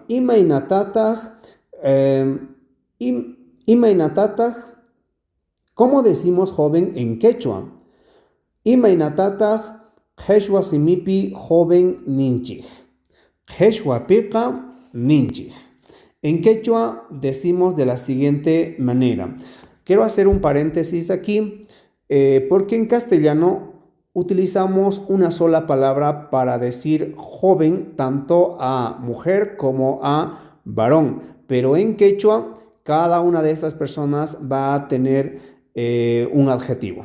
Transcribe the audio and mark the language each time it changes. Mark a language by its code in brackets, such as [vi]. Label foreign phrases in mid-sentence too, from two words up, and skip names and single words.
[es] Imaynatataq, ¿cómo decimos joven en quechua? [qu] Imaynatataq qhechwa simipi joven ninchij. Qhechwapiqa ninchij. [es] En quechua decimos de la siguiente manera. Quiero hacer un paréntesis aquí porque en castellano utilizamos una sola palabra para decir joven tanto a mujer como a varón, pero en quechua cada una de estas personas va a tener un adjetivo.